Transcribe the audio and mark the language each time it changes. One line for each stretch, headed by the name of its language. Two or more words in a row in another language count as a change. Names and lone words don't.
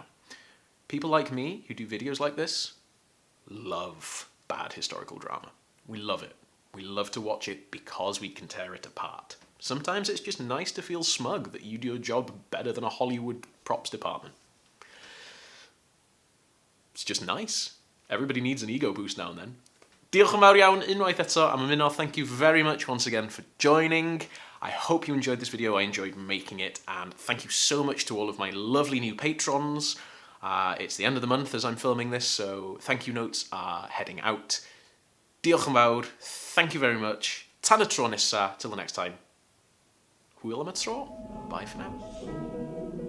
English: People like me who do videos like this love bad historical drama. We love it. We love to watch it because we can tear it apart. Sometimes it's just nice to feel smug that you do your job better than a Hollywood props department. It's just nice. Everybody needs an ego boost now and then.
Welsh: Diolch yn fawr iawn unwaith eto am ymuno.
English: Thank you very much once again for joining. I hope you enjoyed this video. I enjoyed making it, and thank you so much to all of my lovely new patrons. It's the end of the month as I'm filming this, so thank you notes are heading out.
Welsh: Diolch yn fawr.
English: Thank you very much.
Welsh: Tan y tro nesa.
English: Till the next time.
Welsh: Hwyl am y tro.
English: Bye for now.